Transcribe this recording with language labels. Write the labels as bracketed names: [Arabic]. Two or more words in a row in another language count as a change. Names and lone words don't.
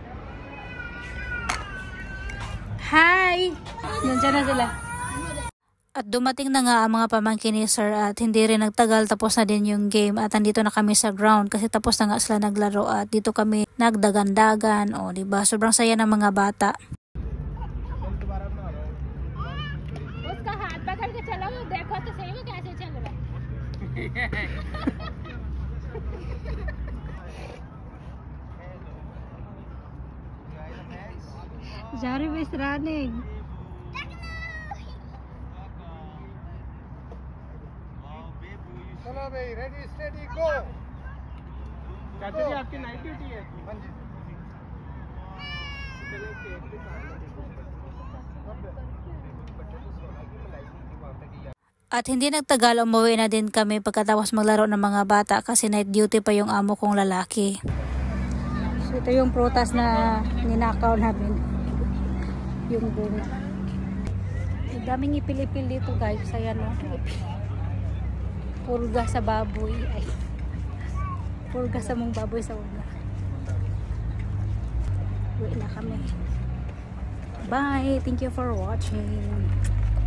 [Filipino] Hi! Nandiyan na sila. At dumating na nga ang mga pamangkin ni Sir at hindi rin nagtagal, tapos na din yung game at andito na kami sa ground kasi tapos na nga sila naglaro at dito kami nagdagandagan. O diba, sobrang saya ng mga bata. [Hindi] उसका हाथ पकड़ के चलो, देखो तो सही वो कैसे चल रहा है. Jari wis running. चलो भाई, [English] ready steady go. [Hindi] चाचा जी आपकी [English] night duty [Hindi] है? हाँ जी. [Filipino] At hindi nagtagal, umuwi na din kami pagkatapos maglaro ng mga bata kasi [English] night duty [Filipino] pa yung amo kong lalaki. So ito yung prutas na ninakaw namin. Yung bunga. Ang daming ipil-ipil dito guys. Ayan o. Purga sa baboy. Ay. Purga sa mong baboy sa una. Uwi na kami. [English] Bye! Thank you for watching.